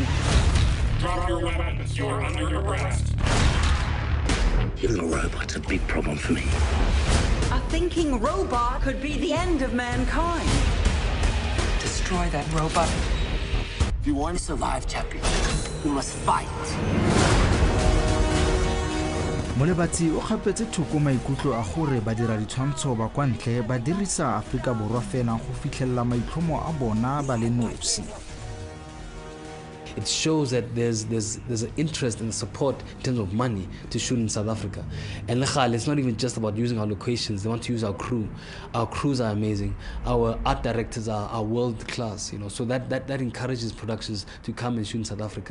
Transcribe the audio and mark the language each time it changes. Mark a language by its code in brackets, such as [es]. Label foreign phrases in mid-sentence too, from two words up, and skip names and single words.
[en] Drop your weapons. You're under arrest. Your little robot's a big problem for me. A thinking robot could be the end of mankind. Destroy that robot. If you want to survive, champion, you must fight. [tn] Molebatsi o gapetse thoko maikutlo a gore badira ditshwantsho ba kwa ntle ba dirisa Afrika Borwa fela go fitlhella maitlhomo a bona ba le nosi. [en] It shows that there's an interest and support in terms of money to shoot in South Africa. And it's not even just about using our locations. They want to use our crew. Our crews are amazing. Our art directors are world class, you know. So that encourages productions to come and shoot in South Africa.